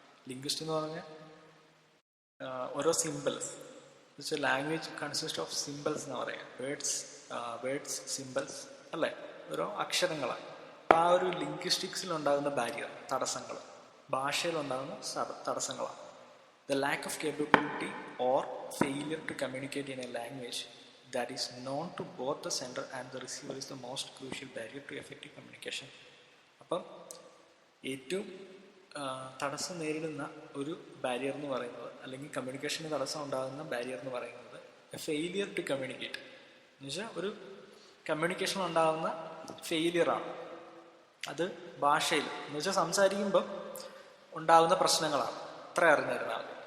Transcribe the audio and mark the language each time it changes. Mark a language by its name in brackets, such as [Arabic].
[Malayalam] Linguist എന്ന് പറഞ്ഞാൽ ഓരോ സിമ്പിൾസ് വെച്ചാൽ [English] language consist of symbols [Malayalam] എന്ന് പറയാം. വേർഡ്സ് സിമ്പിൾസ് അല്ലേ, ഓരോ അക്ഷരങ്ങളാണ്. ആ ഒരു ലിംഗ്വിസ്റ്റിക്സിലുണ്ടാകുന്ന ബാരിയർ, തടസ്സങ്ങൾ, ഭാഷയിലുണ്ടാകുന്ന തടസ്സങ്ങളാണ്. [English] The lack of capability or failure to communicate in a language that is known to both the sender and the receiver is the most crucial barrier to effective communication. [Malayalam] അപ്പം ഏറ്റവും തടസ്സം നേരിടുന്ന ഒരു ബാരിയർ എന്ന് പറയുന്നത്, അല്ലെങ്കിൽ കമ്മ്യൂണിക്കേഷന് തടസ്സം ഉണ്ടാകുന്ന ബാരിയർ എന്ന് പറയുന്നത് ഫെയിലിയർ ടു കമ്മ്യൂണിക്കേറ്റ് എന്ന് വെച്ചാൽ ഒരു കമ്മ്യൂണിക്കേഷൻ ഉണ്ടാകുന്ന ഫെയിലിയറാണ്. അത് ഭാഷയിൽ എന്ന് വെച്ചാൽ സംസാരിക്കുമ്പം ഉണ്ടാകുന്ന പ്രശ്നങ്ങളാണ്. അത്ര അറിഞ്ഞിരുന്നാൽ മതി.